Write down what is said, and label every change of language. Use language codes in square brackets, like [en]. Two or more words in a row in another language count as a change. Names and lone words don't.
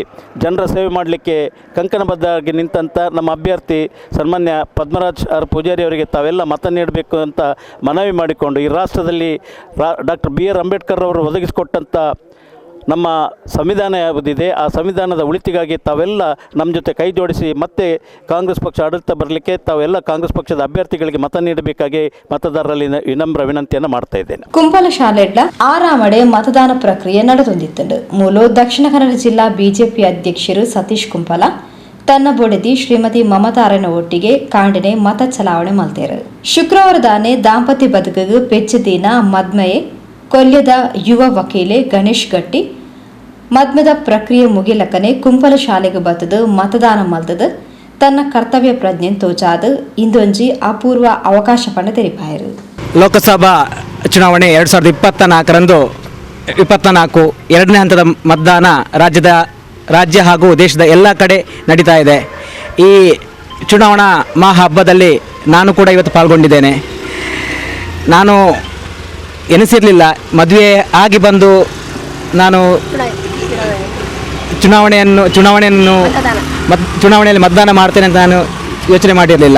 [kn] ಜನರ ಸೇವೆ ಮಾಡಲಿಕ್ಕೆ ಕಂಕಣಬದ್ಧರಾಗಿ ನಿಂತಂಥ ನಮ್ಮ ಅಭ್ಯರ್ಥಿ ಸನ್ಮಾನ್ಯ ಪದ್ಮರಾಜ್ ಆರ್ ಪೂಜಾರಿ ಅವರಿಗೆ ತಾವೆಲ್ಲ ಮತ ನೀಡಬೇಕು ಅಂತ ಮನವಿ ಮಾಡಿಕೊಂಡು, ಈ ರಾಷ್ಟ್ರದಲ್ಲಿ ಡಾಕ್ಟರ್ BR ಅಂಬೇಡ್ಕರ್ ಅವರು ಒದಗಿಸಿಕೊಟ್ಟಂಥ ನಮ್ಮ ಸಂವಿಧಾನ ಯಾವುದಿದೆ ಆ ಸಂವಿಧಾನದ ಉಳಿತಿಗಾಗಿ ತಾವೆಲ್ಲ ನಮ್ಮ ಜೊತೆ ಕೈ ಜೋಡಿಸಿ ಮತ್ತೆ ಕಾಂಗ್ರೆಸ್ ಪಕ್ಷ ಆಡಳಿತ ಬರಲಿಕ್ಕೆ ತಾವೆಲ್ಲ ಕಾಂಗ್ರೆಸ್ ಪಕ್ಷದ ಅಭ್ಯರ್ಥಿಗಳಿಗೆ ಮತ ನೀಡಬೇಕಾಗಿ ಮತದಾರರಲ್ಲಿ ವಿನಮ್ರ ವಿನಂತಿಯನ್ನು ಮಾಡ್ತಾ ಇದ್ದೇನೆ. [tcy] ಕುಂಪಲ ಶಾಲೆಡ್ಲ 6 ಮತದಾನ ಪ್ರಕ್ರಿಯೆ ನಡೆದೊಂದಿತ್ತು. ಮೂಲ ದಕ್ಷಿಣ ಕನ್ನಡ ಜಿಲ್ಲಾ ಬಿಜೆಪಿ ಅಧ್ಯಕ್ಷರು ಸತೀಶ್ ಕುಂಪಲ ತನ್ನ ಬೊಡೆದಿ ಶ್ರೀಮತಿ ಮಮತಾರನ ಒಟ್ಟಿಗೆ ಕಾಂಡಿನೆ ಮತ ಚಲಾವಣೆ ಮಲ್ತೇರು. ಶುಕ್ರವಾರದಾನೆ ದಾಂಪತ್ಯ ಬದುಕಿಗೆ ಪೆಚ್ಚದಿನ ಮದ್ಮೆಯೇ ಕೊಲ್ಯದ ಯುವ ವಕೀಲೆ ಗಣೇಶ್ ಗಟ್ಟಿ ಮದ್ಮೆದ ಪ್ರಕ್ರಿಯೆ ಮುಗಿಲಕ್ಕನೆ ಕುಂಪಲ ಶಾಲೆಗೆ ಬತ್ತದು ಮತದಾನ ಮಲ್ತದು ತನ್ನ ಕರ್ತವ್ಯ ಪ್ರಜ್ಞೆ ತೋಚಾದ ಇಂದೊಂಜಿ ಅಪೂರ್ವ ಅವಕಾಶ ಪಂಡ ತೆರಿಪಾಯರು. [kn] ಲೋಕಸಭಾ ಚುನಾವಣೆ 2024 ಎರಡನೇ ಹಂತದ ಮತದಾನ ರಾಜ್ಯ ಹಾಗೂ ದೇಶದ ಎಲ್ಲ ಕಡೆ ನಡೀತಾ ಇದೆ. ಈ ಚುನಾವಣಾ ಮಹಾ ಹಬ್ಬದಲ್ಲಿ ನಾನು ಕೂಡ ಇವತ್ತು ಪಾಲ್ಗೊಂಡಿದ್ದೇನೆ. ನಾನು ಎನಿಸಿರಲಿಲ್ಲ ಮದುವೆ ಆಗಿ ಬಂದು ನಾನು ಚುನಾವಣೆಯಲ್ಲಿ ಮತದಾನ ಮಾಡ್ತೇನೆ ಅಂತ ನಾನು ಯೋಚನೆ ಮಾಡಿರಲಿಲ್ಲ.